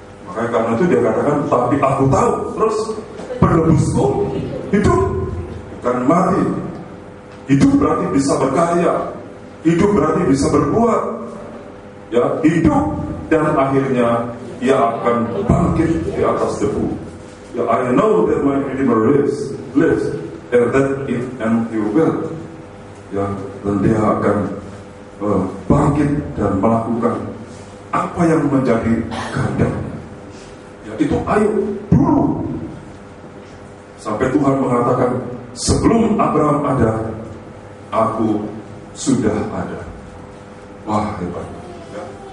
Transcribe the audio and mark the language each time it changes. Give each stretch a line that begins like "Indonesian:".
Indonesian: Makanya karena itu dia katakan, tapi aku tahu, terus penebusku hidup, bukan mati. Hidup berarti bisa berkarya, hidup berarti bisa berbuat, ya, hidup, dan akhirnya ia akan bangkit di atas debu.
English: Ya, I know that my Redeemer lives, and that and he will.
Indonesian: Ya, dan dia akan bangkit dan melakukan apa yang menjadi kehendaknya. Ya, itu ayo dulu. Sampai Tuhan mengatakan, sebelum Abraham ada, aku sudah ada. Wah, hebat. Ya.